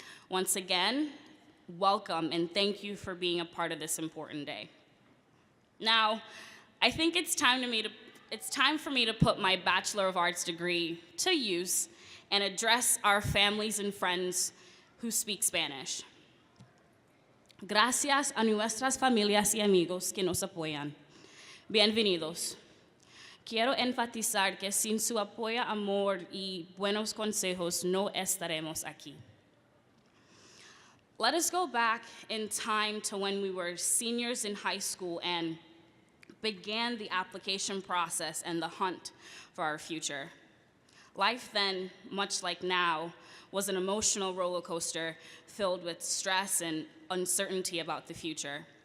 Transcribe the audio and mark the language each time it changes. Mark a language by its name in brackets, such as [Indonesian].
[English] Once again, welcome and thank you for being a part of this important day. Now, I think it's time for me to put my Bachelor of Arts degree to use and address our families and friends who speak Spanish. [Spanish] Gracias a nuestras familias y amigos que nos apoyan. Bienvenidos. Quiero enfatizar que sin su apoyo, amor y buenos consejos no estaremos aquí. [English] Let us go back in time to when we were seniors in high school and began the application process and the hunt for our future. Life then, much like now, was an emotional roller coaster filled with stress and uncertainty about the future.